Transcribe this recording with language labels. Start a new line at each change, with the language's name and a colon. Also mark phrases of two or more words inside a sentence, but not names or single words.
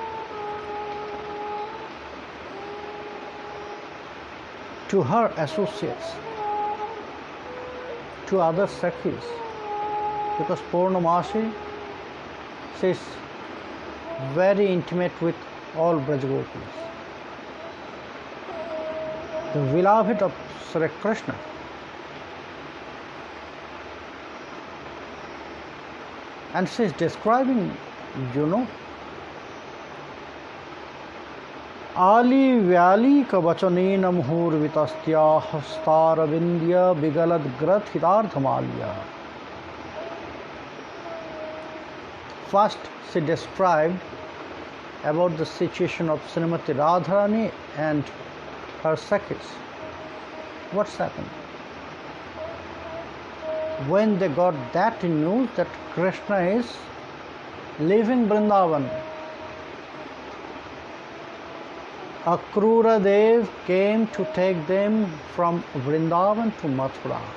English: To her associates, to other Sakhis, because Purnamashi, she is very intimate with all Brajagopis. The beloved of Sri Krishna. And she is describing,
Sanskrit: Ali Vyali ka vachanena muhurvitastya hastarvindya vigalad grathidardhamalya.
English: First, she described about the situation of Srimati Radharani and her Sakhis. What's happened? When they got that news that Krishna is leaving Vrindavan, Akrura Dev came to take them from Vrindavan to Mathura.